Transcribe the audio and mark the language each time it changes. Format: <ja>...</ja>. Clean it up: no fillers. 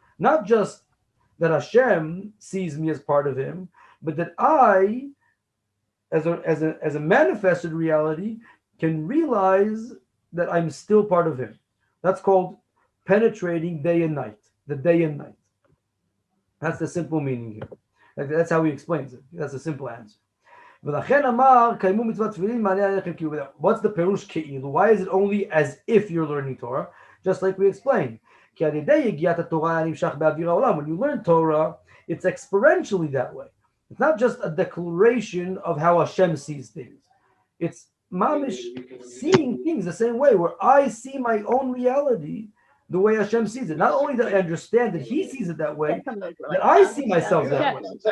<en>Not just that Hashem sees me as part of him, but that I, as a manifested reality, can realize that I'm still part of him. That's called penetrating day and night, the day and night. That's the simple meaning here. That's how he explains it. That's a simple answer.</en> <he>ולכן אמר, קיימו מצוות תפילין, מעלה עליכם כאילו.</he> <en>What's the</en> <he>פירוש כאילו?</he> <en>Why is it only as if you're learning Torah? Just like we explained.</en> <he>כי על ידי יגיעת התורה הנמשך באוויר העולם.</he> <en>When you learn Torah, it's experientially that way. It's not just a declaration of how Hashem sees things. It's mamish seeing things the same way, where I see my own reality the way Hashem sees it. Not only that I understand that He sees it that way, that I see myself that way.</en>